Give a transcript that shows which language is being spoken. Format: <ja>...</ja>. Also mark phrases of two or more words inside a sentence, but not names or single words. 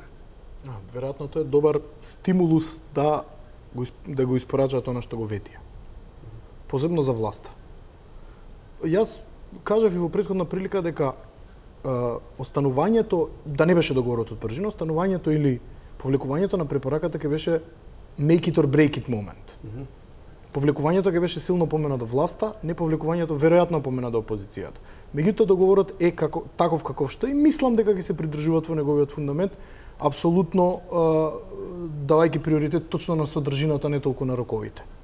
<mk>Веројатно тоа е добар стимулус да го испорачаат она што го ветија. Посебно за власта. Јас кажав и во претходна прилика дека останувањето, да не беше договорот од Пржино, останувањето или повлекувањето на препораката ќе беше</mk> <en>make it or break it</en> <mk>момент. Повлекувањето ќе беше силно помена до власта, не повлекувањето веројатно помена до опозицијата. Меѓутоа договорот е таков каков што и мислам дека ќе се придржуваат во неговиот фундамент, апсолутно давајќи приоритет точно на содржината, не толку на роковите.</mk>